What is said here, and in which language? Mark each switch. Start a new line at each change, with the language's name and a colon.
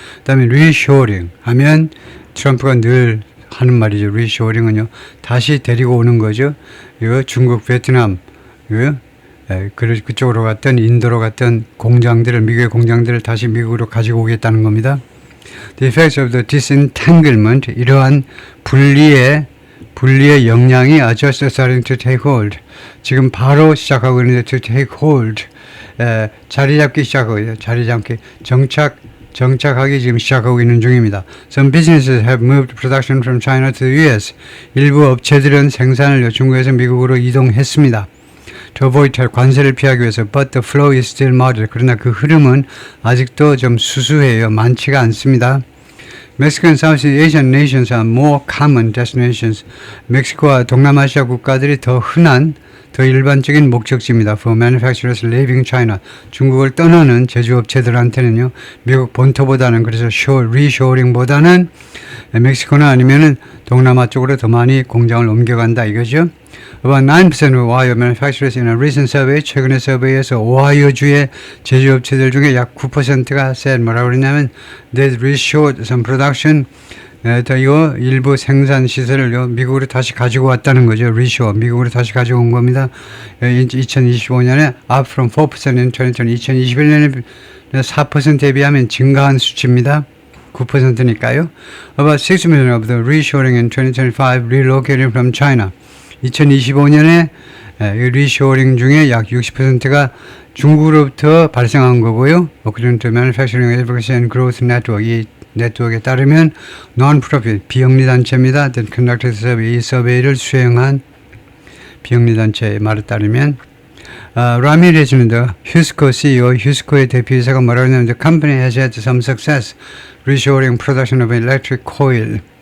Korean: 그 다음에 reshoring 하면 트럼프가 늘 하는 말이죠. reshoring은요. 다시 데리고 오는 거죠. 이거 중국, 베트남, 그쪽으로 갔던 인도로 갔던 공장들을 미국의 공장들을 다시 미국으로 가지고 오겠다는 겁니다.
English: The effects of the disentanglement,
Korean: 이러한 분리의 영향이
English: are just starting to take hold.
Korean: 지금 바로 시작하고 있는데
English: to take hold.
Korean: 자리 잡기 시작하고 있어요. 자리 잡기 정착하기 지금 시작하고 있는 중입니다.
English: Some businesses have moved production from China to the US.
Korean: 일부 업체들은 생산을 중국에서 미국으로 이동했습니다.
English: To avoid
Korean: 관세를 피하기 위해서,
English: but the flow is still moderate.
Korean: 그러나 그 흐름은 아직도 좀 수수해요. 많지가 않습니다.
English: Mexico and Southeast Asian nations are more common destinations.
Korean: 멕시코와 동남아시아 국가들이 더 흔한, 더 일반적인 목적지입니다.
English: For manufacturers leaving China.
Korean: 중국을 떠나는 제조업체들한테는요, 미국 본토보다는, 그래서 reshoring보다는 멕시코나 아니면은 동남아 쪽으로 더 많이 공장을 옮겨간다 이거죠.
English: About 9% of Ohio manufacturers in a recent survey,
Korean: 최근의 서베이에서 오하이오주의 제조업체들 중에 약 9%가 뭐라고 그러냐면
English: they reshored some production.
Korean: 이거 일부 생산 시설을 미국으로 다시 가지고 왔다는 거죠. reshore, 미국으로 다시 가지고 온 겁니다. 2025년에
English: up from 4% in 2020,
Korean: 2021년에 4%에 비하면 증가한 수치입니다. 9%니까요.
English: About 6% of the reshoring in 2025 relocated from China.
Korean: 2025년에 리쇼링 중에 약 60%가 중국으로부터 발생한 거고요.
English: According to Manufacturing Advocacy and Growth Network,
Korean: 이 네트워크에 따르면
English: non-profit,
Korean: 비영리 단체입니다.
English: That conducted survey,
Korean: 이 서베이를 수행한 비영리 단체의 말에 따르면 라미레즈는 휴스코 CEO, 휴스코의 대표이사가 뭐라고 하냐면
English: The company has had some success reshoring production of electric coil.